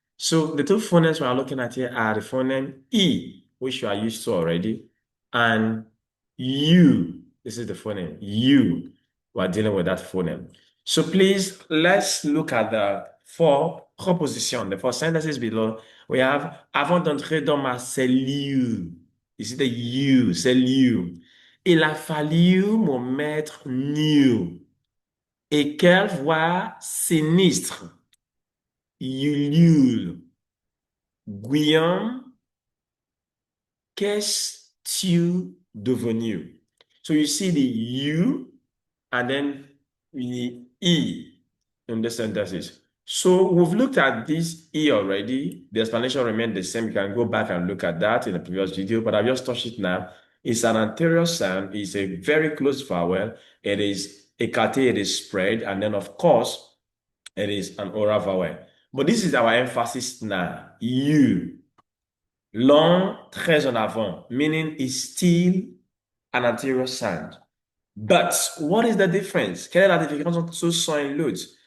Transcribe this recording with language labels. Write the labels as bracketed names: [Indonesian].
[English] So the two phonemes we are looking at here are the phoneme E, which you are used to already, and U. This is the phoneme U. We are dealing with that phoneme. So please, let's look at the four propositions, the four sentences below. We have [French] avant d'entrer dans ma cellule. Ici, the U, cellule. Il a fallu me mettre nu. Et quelle voix sinistre! Ulule. Guillaume, qu'es-tu devenu? [English] So you see the U and then the E in the sentences. So we've looked at this E already. The explanation remains the same. You can go back and look at that in the previous video, but I've just touched it now. It's an anterior sound. It's a very close vowel. It is écarté, it is spread, and then of course, it is an oral vowel. But this is our emphasis now. You. Long, [French] très en avant, [English] meaning it's still an anterior sound. But what is the difference? [French] Quelle est la différence entre ce son et l'autre?